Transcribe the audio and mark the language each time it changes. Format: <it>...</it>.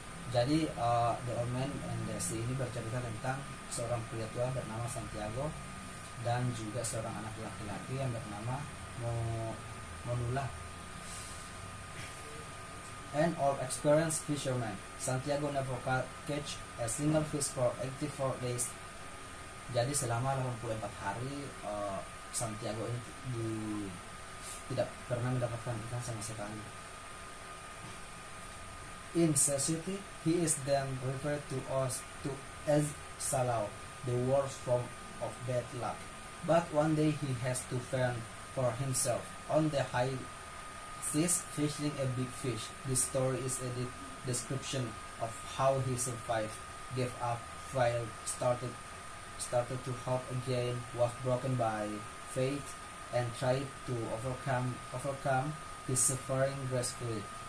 <id>Jadi, The Old Man and the Sea ini bercerita tentang seorang pria tua bernama Santiago dan juga seorang anak laki-laki yang bernama Monula.</id> <en>An old experienced fisherman, Santiago never catch a single fish for 84 days.</en> <id>Jadi selama 84 hari, Santiago ini tidak pernah mendapatkan ikan sama sekali.</id> <en>In society, he is then referred to as Salau, the worst form of bad luck. But one day he has to fend for himself on the high seas fishing a big fish. This story is a description of how he survived, gave up, failed, started to hope again, was broken by faith, and tried to overcome his suffering gracefully.</en>